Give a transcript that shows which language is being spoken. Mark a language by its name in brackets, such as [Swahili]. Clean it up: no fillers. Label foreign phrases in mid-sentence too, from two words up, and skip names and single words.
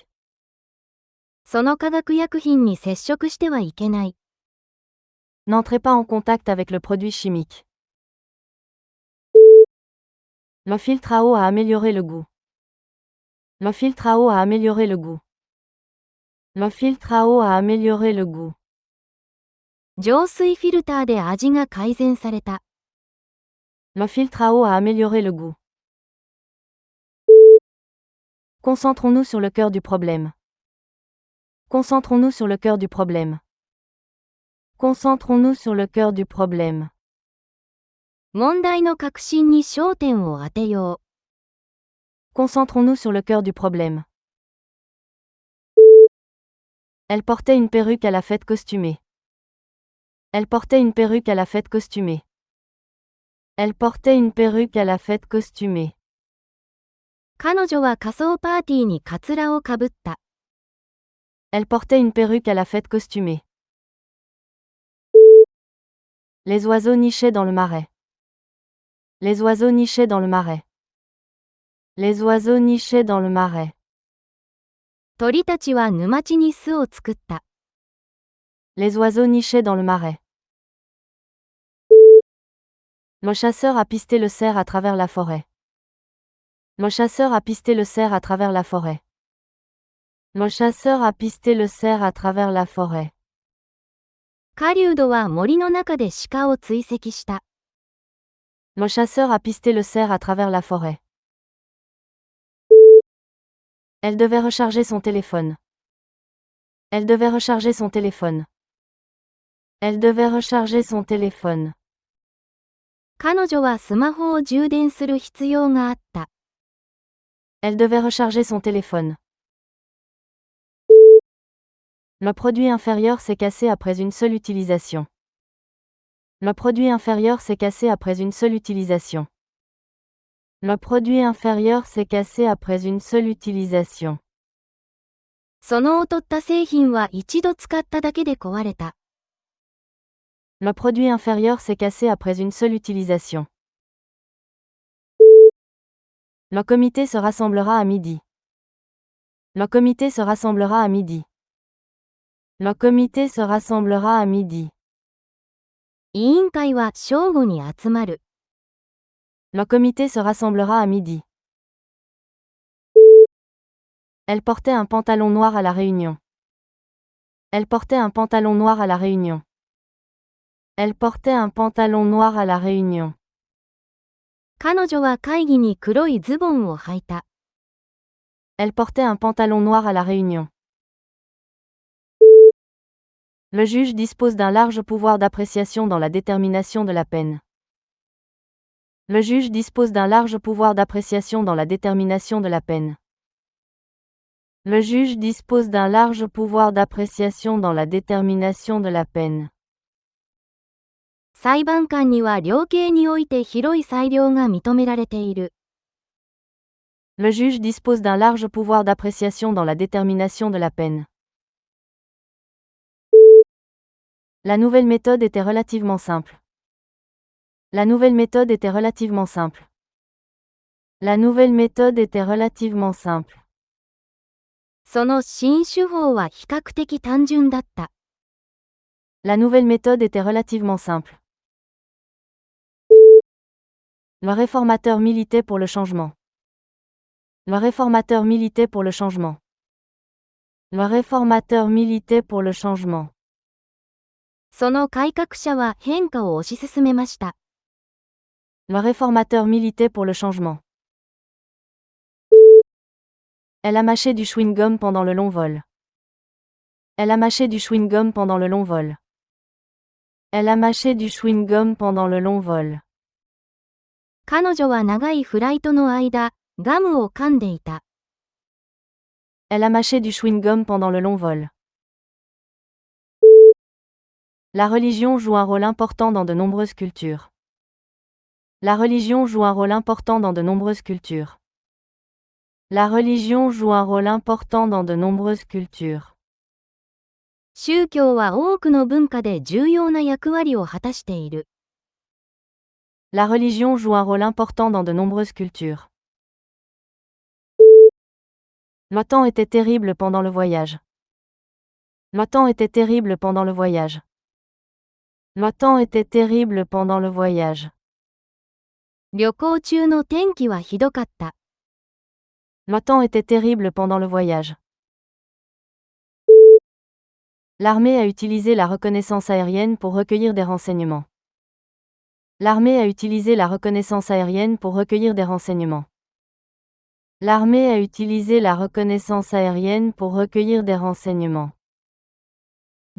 [Japanese] その化学薬品に接触してはいけない。 [French] N'entrez pas en contact avec le produit chimique. Le filtre à eau a amélioré le goût. Le filtre à eau a amélioré le goût. Le filtre à eau a amélioré le goût. [Japanese] 浄水フィルターで味が改善された。 [French] Le filtre à eau a amélioré le goût. Concentrons-nous sur le cœur du problème. Concentrons-nous sur le cœur du problème. Concentrons-nous sur le cœur du problème. [Japanese] 問題の核心に焦点を当てよ [French] Concentrons-nous sur le cœur du problème. Elle portait une perruque à la fête costumée. Elle portait une perruque à la fête costumée. Elle portait une perruque à la fête costumée. [Japanese] う。彼女は仮装パーティーにカツラをかぶった。 [French] Elle portait une perruque à la fête costumée. Les oiseaux nichaient dans le marais. Les oiseaux nichaient dans le marais. Les oiseaux nichaient dans le marais. [Japanese] 鳥たちは沼地に巣を作った。 [French] Les oiseaux nichaient dans le marais. Le chasseur a pisté le cerf à travers la forêt. Le chasseur a pisté le cerf à travers la forêt. Le chasseur a pisté le cerf à travers la forêt. [Japanese] 狩人は森の中で鹿を追跡した。 [French] Le chasseur a pisté le cerf à travers la forêt. Elle devait recharger son téléphone. Elle devait recharger son téléphone. Elle devait recharger son téléphone. [Japanese] 彼女はスマホを充電する必要があった。 [French] Elle devait recharger son téléphone. Le produit inférieur s'est cassé après une seule utilisation. Le produit inférieur s'est cassé après une seule utilisation. Le produit inférieur s'est cassé après une seule utilisation. [Japanese] その劣った製品は一度使っただけで壊れた。 [French] Le produit inférieur s'est cassé après une seule utilisation. Le comité se rassemblera à midi. Le comité se rassemblera à midi. Le comité se rassemblera à midi. [Japanese] 委員会は正午に集まる。 [French] Le comité se rassemblera à midi. Elle portait un pantalon noir à la réunion. Elle portait un pantalon noir à la réunion. Elle portait un pantalon noir à la réunion. [Japanese] 彼女は会議に黒いズボンを履いた。 [French] Elle portait un pantalon noir à la réunion. Le juge dispose d'un large pouvoir d'appréciation dans la détermination de la peine. Le juge dispose d'un large pouvoir d'appréciation dans la détermination de la peine. Le juge dispose d'un large pouvoir d'appréciation dans la détermination de la peine. [Japanese] 裁判官には量刑において広い裁量が認められている。 [French] Le juge dispose d'un large pouvoir d'appréciation dans la détermination de la peine. La nouvelle méthode était relativement simple. La nouvelle méthode était relativement simple. La nouvelle méthode était relativement simple. [Japanese] その新手法は比較的単純だった。 [French] La nouvelle méthode était relativement simple. Le réformateur militait pour le changement. Le réformateur militait pour le changement. Le réformateur militait pour le changement. [Japanese] その改革者は変化を推し進めました。 [French] Le réformateur militait pour le changement. Elle a mâché du chewing-gum pendant le long vol. Elle a mâché du chewing-gum pendant le long vol. Elle a mâché du chewing-gum pendant le long vol. [Japanese] 彼女は長いフライトの間、ガムを噛んでいた。 [French] Elle a mâché du chewing-gum pendant le long vol. La religion joue un rôle important dans de nombreuses cultures. La religion joue un rôle important dans de nombreuses cultures. La religion joue un rôle important dans de nombreuses cultures. [Japanese] 宗教は多くの文化で重要な役割を果たしている。 [French] La religion joue un rôle important dans de nombreuses cultures. Le temps était terrible pendant le voyage. Le temps était terrible pendant le voyage. Le temps était terrible pendant le voyage. [Japanese] 旅行中の天気はひどかった。 [French] Le temps était terrible pendant le voyage. L'armée a utilisé la reconnaissance aérienne pour recueillir des renseignements. L'armée a utilisé la reconnaissance aérienne pour recueillir des renseignements. L'armée a utilisé la reconnaissance aérienne pour recueillir des renseignements.